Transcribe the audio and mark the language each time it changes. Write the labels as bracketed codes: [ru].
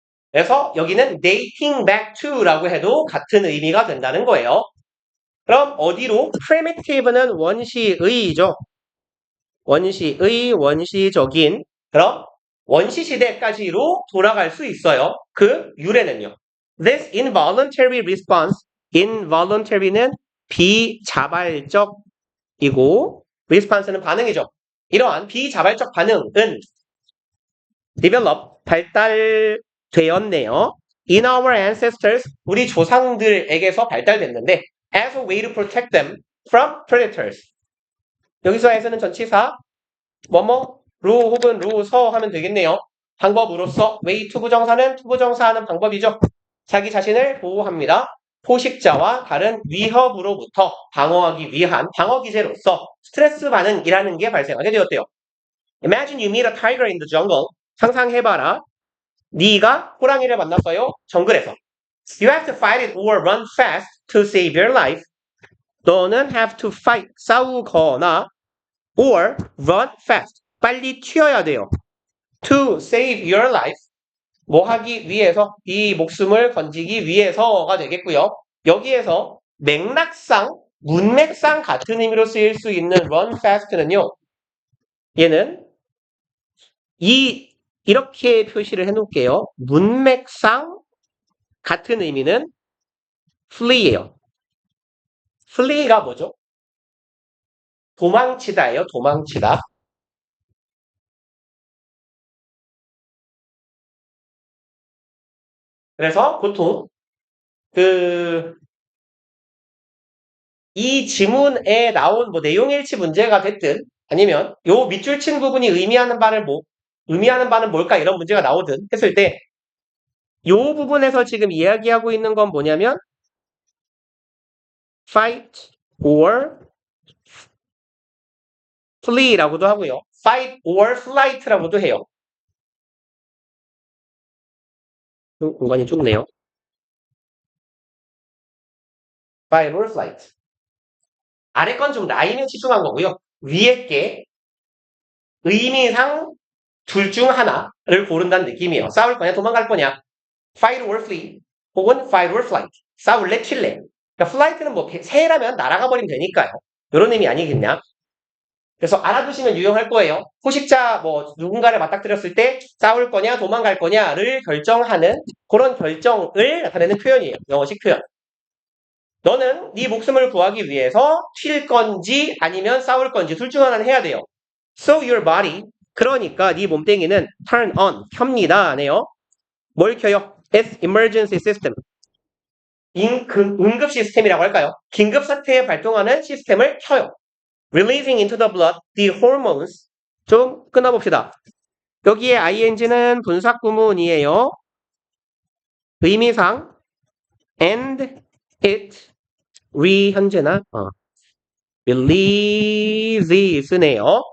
[ko] 그래서 여기는 [en] dating back to [ko] 라고 해도 같은 의미가 된다는 거예요. 그럼 어디로? primitive는 원시의죠. 원시적인. 그럼 원시 시대까지로 돌아갈 수 있어요. 그 유래는요. [en] This involuntary response, involuntary는 [ko] 비자발적이고 [en] response는 [ko] 반응이죠. 이러한 비자발적 반응은 develop, 발달되었네요. [en] In our ancestors, [ko] 우리 조상들에게서 발달됐는데 [en] as a way to protect them from predators. [ko] 여기서 as는 전치사 뭐뭐 로 혹은 로서 하면 되겠네요. 방법으로서 way 투부정사는 투부정사하는 방법이죠. 자기 자신을 보호합니다. 포식자와 다른 위협으로부터 방어하기 위한 방어기제로서 스트레스 반응이라는 게 발생하게 되었대요. [en] Imagine you meet a tiger in the jungle. [ko] 상상해봐라. 네가 호랑이를 만났어요. 정글에서. [en] You have to fight it or run fast to save your life. [ko] 너는 [en] have to fight, [ko] 싸우거나 [en] or run fast, [ko] 빨리 튀어야 돼요. [en] To save your life, [ko] 뭐 하기 위해서, 이 목숨을 건지기 위해서가 되겠고요. 여기에서 맥락상, 문맥상 같은 의미로 쓰일 수 있는 run fast는요. 얘는 이렇게 표시를 해놓을게요. 문맥상 같은 의미는 flee예요. flee가 뭐죠? 도망치다예요. 도망치다. 그래서 보통 이 지문에 나온 뭐 내용일치 문제가 됐든 아니면 요 밑줄 친 부분이 의미하는 바는 뭘까 이런 문제가 나오든 했을 때 요 부분에서 지금 이야기하고 있는 건 뭐냐면 [en] fight or flee [ko] 라고도 하고요. [en] fight or flight [ko] 라고도 해요. 공간이 좁네요. [en] fight or flight. [ko] 아래 건 좀 라인에 치중한 거고요. 위에 게 의미상 둘 중 하나를 고른다는 느낌이에요. 싸울 거냐 도망갈 거냐. [en] fight or flee [ko] 혹은 [en] fight or flight. [ko] 싸울래 튈래. 그러니까 flight는 뭐 새라면 날아가 버리면 되니까요. 이런 의미 아니겠냐. 그래서 알아두시면 유용할 거예요. 포식자 뭐 누군가를 맞닥뜨렸을 때 싸울 거냐 도망갈 거냐를 결정하는 그런 결정을 나타내는 표현이에요. 영어식 표현. 너는 네 목숨을 구하기 위해서 튈 건지 아니면 싸울 건지 둘 중 하나는 해야 돼요. [en] So your body [ko] 그러니까 네 몸뚱이는 [en] turn on [ko] 켭니다. 네요. 뭘 켜요? [en] It's emergency system. [ko] 응급 시스템이라고 할까요? 긴급 사태에 발동하는 시스템을 켜요. [en] Releasing into the blood the hormones. [ko] 좀 끊어봅시다. 여기에 ing는 분사구문이에요. 의미상 and it 현재나 releases네요.